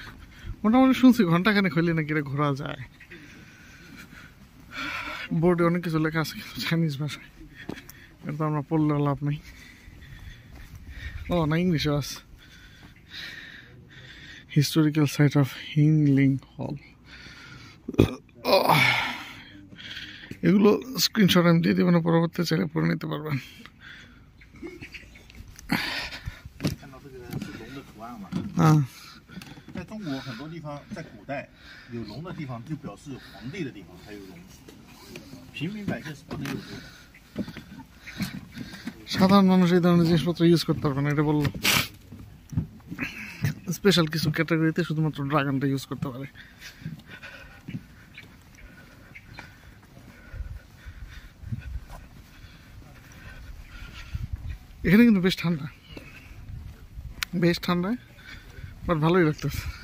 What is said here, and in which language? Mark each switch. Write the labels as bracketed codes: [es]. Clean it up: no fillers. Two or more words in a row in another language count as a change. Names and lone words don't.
[bn] মোটামুটি শুনছি ঘন্টাখানেক হইলে নাকি এটা ঘোরা যায়। বোর্ডে অনেক কিছু লেখা আছে চাইনিজ ভাষায়, কিন্তু আমরা পড়লেও লাভ নেই। ও না, ইংলিশও আছে। [en] historical site of Hingling Hall. [bn] এগুলো স্ক্রিনশট আমি দিয়ে দেবেন, পরবর্তী চাইলে পড়ে নিতে পারবেন। [zh] 看到这个是龙的图案嘛？ [bn] হ্যাঁ, [zh] 在中国很多地方，在古代有龙的地方就表示皇帝的地方才有龙，平民百姓是不能有这个。 [bn] সাধারণ মানুষ এই ধরনের জিনিসপত্র ইউজ করতে পারবে না, এটা বললো। স্পেশাল কিছু ক্যাটাগরিতে শুধুমাত্র ড্রাগনটা ইউজ করতে পারে। এখানে কিন্তু বেশ ঠান্ডা, বেশ ঠান্ডা, বাট ভালোই লাগতেছে।